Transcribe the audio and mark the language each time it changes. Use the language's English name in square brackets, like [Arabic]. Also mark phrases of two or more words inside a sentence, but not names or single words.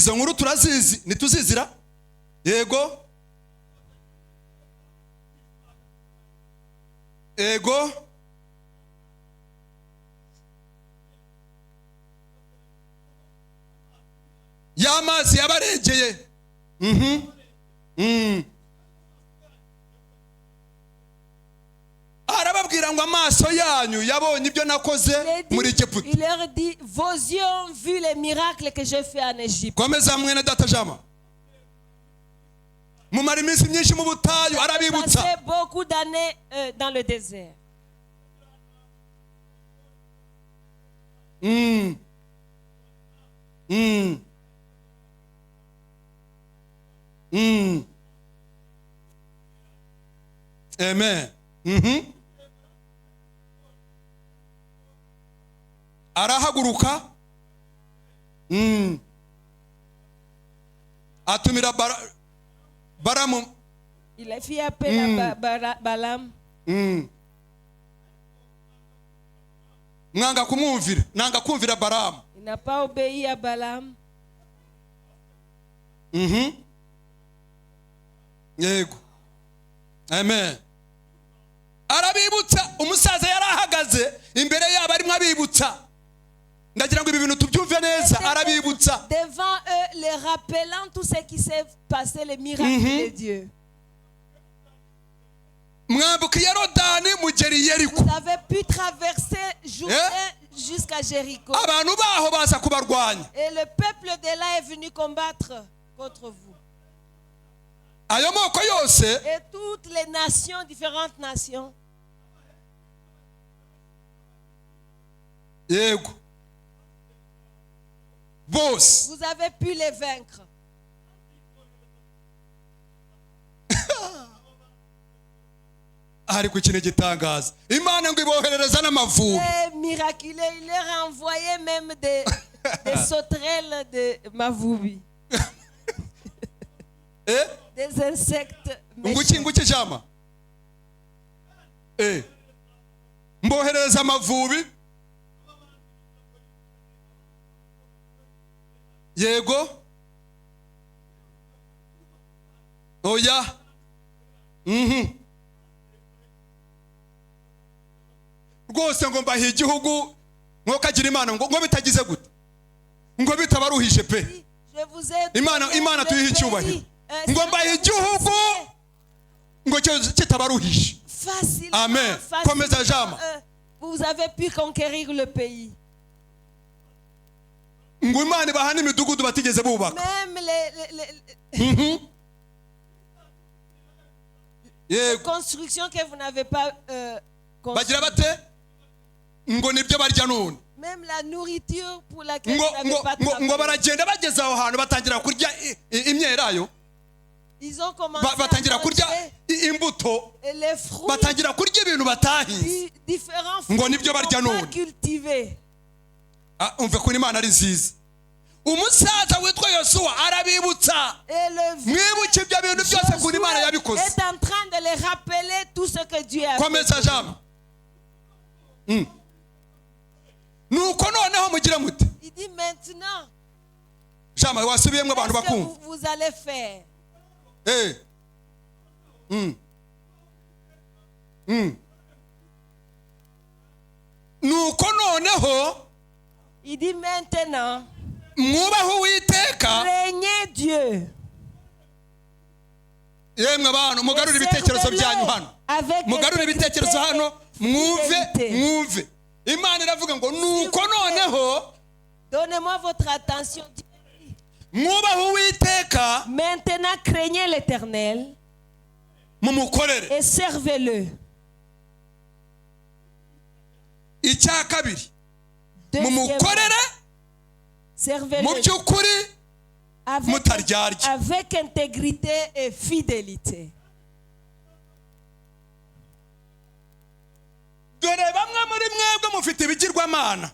[Kinyarwanda] izo nkuru turazizi ntituzizira yego ego y'amazi yabaregeye arababwira ngo amaso yanyu yabonye ibyo nakoze muri Egiputa. [French] Il leur dit, vos yeux ont vu les miracles que j'ai fait en Égypte. [Kinyarwanda] Komeza mwene data jama mumara iminsi myinshi mu butayu arabibutsa. [French] Passé beaucoup d'années dans le désert. Amen. [Kinyarwanda] Arahaguruka atumira Balamu. [French] Il a fait appel à Balaam. [Kinyarwanda] Mwanga kumwumvira nanga kumvira Balamu. [French] Il n'a pas obéi à Balaam. [Kinyarwanda] Yego. Amen. Arabibutsa umusaza yarahagaze imbere yabo arimo abibutsa. Ndagira ngo ibi bintu tubyumve neza. Arabibutsa [French] devant eux, les rappelant tout ce qui s'est passé, les miracles de Dieu. [Kinyarwanda] Mwambuka Yorodani mugeri Yeriko. [French] Vous avez pu traverser Jourdain jusqu'à Jéricho. [Kinyarwanda] Abantu baho baza kubarwanya. [French] Et le peuple de là est venu combattre contre vous. [Kinyarwanda] Ayo moko yose [French] Et toutes les nations, différentes nations. [Kinyarwanda] Yego. Bose. [French] Vous avez pu les vaincre. [Kinyarwanda] Ariko ikintu gitangaza Imana ngo iboherereza n'amavubi. [French] Et miraculeux, il leur a envoyé même des sauterelles de Mavoubi. Des insectes méchants. [Kinyarwanda] Nguki jama mboherereza amavubi. Yego oya rwose ngo mbahe igihugu mwokagira Imana ngo bitagize gute ngo bitabaruhije pe. Imana tuyihe icyubahiro ngo mbahe igihugu ngo kitabaruhije. Amen. Komeza jama. [French] Vous avez pu conquérir le pays. [Kinyarwanda] Ngo Imana bahana imidugudu batigeze bubaka. [French] Même les constructions que vous n'avez pas [Kinyarwanda] bagira bate ngo nibyo barya none. [French] Même la nourriture pour laquelle vous n'avez pas travaillé. [Kinyarwanda] Ngo baragenda bageze aho hantu batangira kurya imyelayo. [French] Ils ont commencé [Kinyarwanda] batangira kurya imbuto. [French] Les fruits. [Kinyarwanda] Batangira kurya ibintu batahinze. [French] Différents fruits [Kinyarwanda] ngo nibyo barya none. [French] Cultivés. [Kinyarwanda] Umve ko Imana ari nziza. Umusaza witwa Yosuwa arabibutsa. Mwibuke ibyo bintu byose ko Imana yabikoze. [French] Est en train de les rappeler tout ce que Dieu a fait. [Kinyarwanda] Komeza jama. Nuko noneho mugira muti. [French] Il dit maintenant. [Kinyarwanda] Jama wasubiyemwe abantu bakumva. [French] Vous allez faire. [Kinyarwanda] Nuko noneho. [French] Il dit maintenant. [Kinyarwanda] Mwubaho Uwiteka. [French] Craignez Dieu. [Kinyarwanda] Yemwe abantu mugarura ibitekerezo byanyu hano. Mugarura ibitekerezo hano mwumve. Imana iravuga ngo nuko noneho. [French] Donnez-moi votre attention. [Kinyarwanda] Mwubaho Uwiteka. [French] Maintenant craignez l'Éternel. [Kinyarwanda] Mumukorere. [French] Et servez-le. [Kinyarwanda] Icya kabiri. Mumukorere. [French] Servez-le. [Kinyarwanda] Mu byukuri mutaryarya. [French] Avec intégrité et fidélité. [Kinyarwanda] Dore bamwe muri mwebwe mufite ibigirwamana.